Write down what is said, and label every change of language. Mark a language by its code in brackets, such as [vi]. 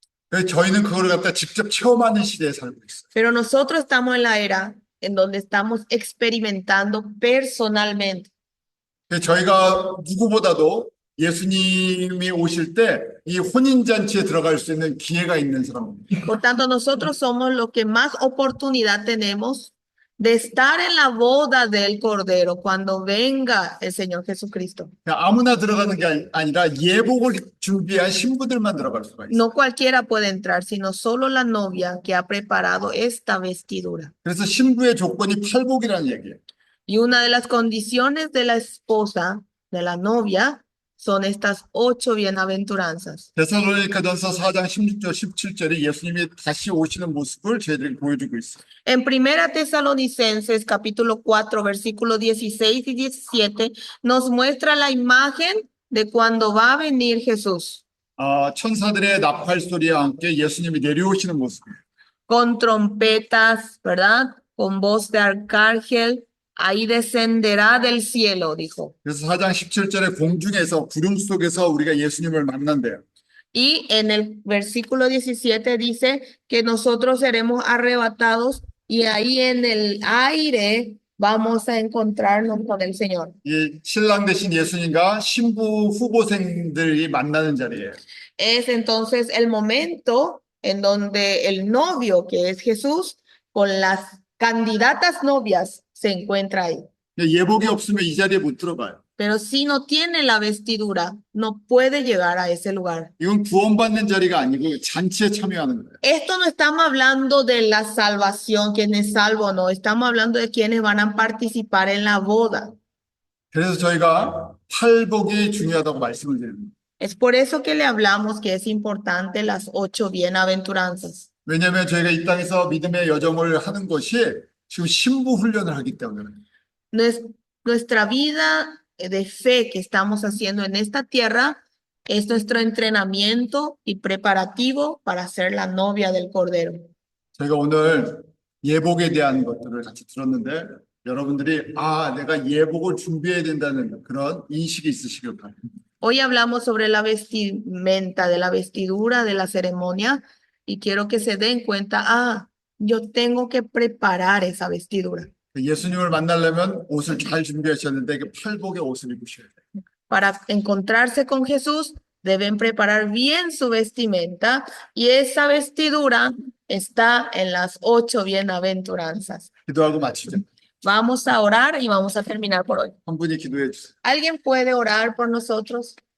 [ko] 그래서 저희는 그걸 갖다 직접 체험하는 시대에 살고 있어요. [es] Pero nosotros estamos en la era en donde estamos experimentando personalmente. [ko] 그래서 저희가 누구보다도 예수님이 오실 때 이 혼인잔치에 들어갈 수 있는 기회가 있는 사람입니다. [es] Por tanto, nosotros somos los que más oportunidad tenemos de estar en la boda del Cordero cuando venga el Señor Jesucristo. [ko] 그냥 아무나 들어가는 게 아니라 예복을 준비한 신부들만 들어갈 수가 있어요. [es] No cualquiera puede entrar, sino solo la novia que ha preparado esta vestidura. [ko] 그래서 신부의 조건이 팔복이라는 얘기예요. [es] Y una de las condiciones de la esposa, de la novia, son estas 8 bienaventuranzas. [ko] 데살로니가전서 4장 16절 17절이 예수님이 다시 오시는 모습을 저희들이 보여주고 있어요. [es] En Primera Tesalonicenses, capítulo 4, versículos 16 y 17, nos muestra la imagen de cuando va a venir Jesús. [ko] 천사들의 나팔 소리와 함께 예수님이 내려오시는 모습이에요. [es] Con trompetas, ¿verdad? Con voz de arcángel, ahí descenderá del cielo, dijo. [ko] 그래서 4장 17절에 공중에서 구름 속에서 우리가 예수님을 만난대요. [es] Y en el versículo 17 dice que nosotros seremos arrebatados y ahí en el aire vamos a encontrarnos con el Señor. [ko] 이 신랑 되신 예수님과 신부 후보생들이 만나는 자리예요. [es] Es entonces el momento en donde el novio, que es Jesús, con las candidatas novias, se encuentra ahí. [ko] 예복이 없으면 이 자리에 못 들어가요. [es] Pero si no tiene la vestidura, no puede llegar a ese lugar. [ko] 이건 구원받는 자리가 아니고 잔치에 참여하는 거예요. [es] Esto no estamos hablando de la salvación, quién es salvo, no. Estamos hablando de quienes van a participar en la boda. [ko] 그래서 저희가 팔복이 중요하다고 말씀을 드립니다. [es] Es por eso que le hablamos que es importante las 8 bienaventuranzas. [ko] 왜냐하면 저희가 이 땅에서 믿음의 여정을 하는 것이 지금 신부 훈련을 하기 때문에 [es] Nuestra vida de fe que estamos haciendo en esta tierra es nuestro entrenamiento y preparativo para ser la novia del Cordero. [ko] 저희가 오늘 예복에 대한 것들을 같이 들었는데 여러분들이 내가 예복을 준비해야 된다는 그런 인식이 있으시길 바랍니다. [es] Hoy hablamos sobre la vestimenta, de la vestidura, de la ceremonia, y quiero que se den cuenta, yo tengo que preparar esa vestidura. [ko] 예수님을 만나려면 옷을 잘 준비하셔야 되는데 팔복의 옷을 입으셔야 돼요. [es] Para encontrarse con Jesús, Deben preparar bien su vestimenta y esa vestidura está en las 8 bienaventuranzas. [ko] 기도하고 마치죠. [es] Vamos a orar y vamos a terminar por hoy. [ko] 한 분이 기도해 주세요. [es] ¿Alguien puede orar por nosotros?